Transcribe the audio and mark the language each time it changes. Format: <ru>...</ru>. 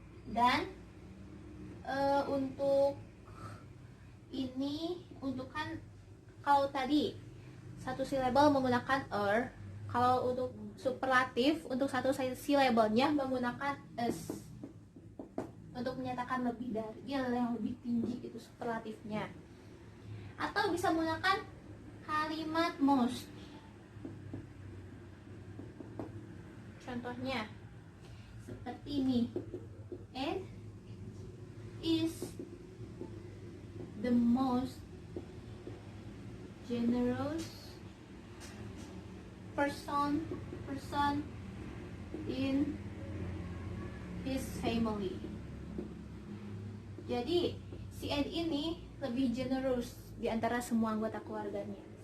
<id>Dan untuk ini, untuk kan kalau tadi satu silabel menggunakan kalau untuk superlatif untuk satu silabelnya menggunakan s. Untuk menyatakan lebih dari, dia yang lebih tinggi itu superlatifnya. Atau bisa menggunakan kalimat most. Contohnya seperti ini,</id> <en>and is the most generous person in his family.</en> <id>Jadi si Ed ini lebih generous di antara semua anggota keluarganya.</id>